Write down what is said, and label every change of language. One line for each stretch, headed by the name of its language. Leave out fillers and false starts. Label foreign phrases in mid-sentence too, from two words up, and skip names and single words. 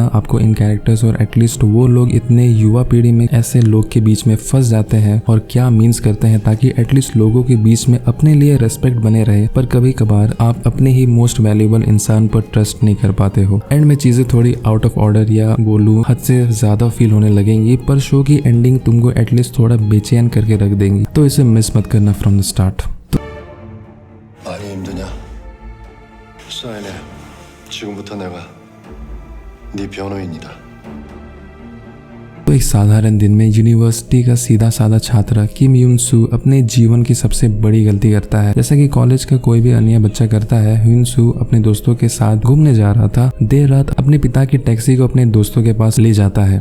Hindi: आपको इन कैरेक्टर्स और एटलीस्ट वो लोग इतने युवा पीढ़ी में ऐसे लोग के बीच में फंस जाते हैं और क्या मीन्स करते हैं ताकि एटलीस्ट लोगों के बीच में अपने लिए रेस्पेक्ट बने रहे। पर कभी कभार आप अपने ही
English: most valuable
Hindi: इंसान पर ट्रस्ट नहीं कर पाते हो। एंड में चीजें थोड़ी
English: out of order
Hindi: या बोलूं हद से ज्यादा फील होने लगेंगी पर शो की एंडिंग तुमको एटलीस्ट थोड़ा बेचैन करके रख देंगी। तो इसे मिस मत करना
English: from the start.
Korean: 많이 힘드냐? 사인해. 지금부터 내가 네 변호인이다.
Hindi: तो एक साधारण दिन में यूनिवर्सिटी का सीधा साधा छात्र किम यून सू अपने जीवन की सबसे बड़ी गलती करता है जैसा कि कॉलेज का कोई भी अन्य बच्चा करता है। ह्यून सू अपने दोस्तों के साथ घूमने जा रहा था। देर रात अपने पिता की टैक्सी को अपने दोस्तों के पास ले जाता है।